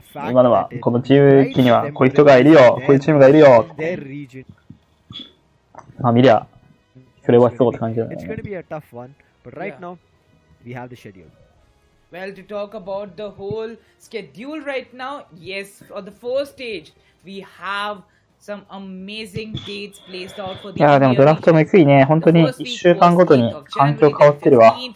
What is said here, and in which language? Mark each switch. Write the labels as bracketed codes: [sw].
[ja] 今のはこのチームにはこういう人がいるよ、こういうチームがいるよ。まあ見りゃそれはそうって感じだね。 [en] It's going to be a tough one, but right now we have the schedule. Well, to talk about the whole schedule right now, yes, for the first stage, we have some amazing dates placed out for the [ja] いやでもドラフトもいいね。本当に1週間ごとに環境変わってるわ。